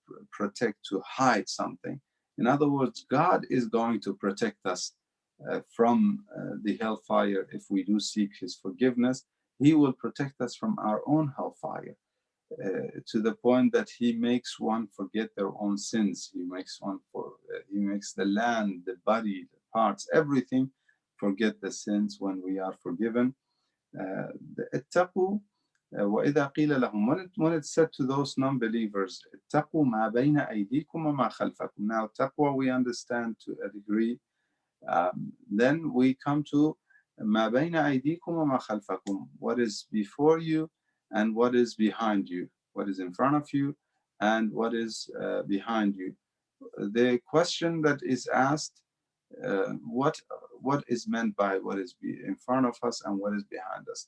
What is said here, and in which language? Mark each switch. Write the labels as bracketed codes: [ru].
[en] protect, to hide something. In other words, God is going to protect us from the hellfire if we do seek His forgiveness. He will protect us from our own hellfire. To the point that He makes one forget their own sins. He makes the land, the body, the parts, everything forget the sins when we are forgiven. [ar] اتقوا وإذا قيل لهم, [en] when it said to those non-believers, [ar] اتقوا ما بين أيديكم وما خلفكم. [en] Now taqwa we understand to a degree. Then we come to [ar] ما بين أيديكم وما خلفكم, [en] what is before you and what is behind you, what is in front of you and what is behind you. The question that is asked, what is meant by what is in front of us and what is behind us.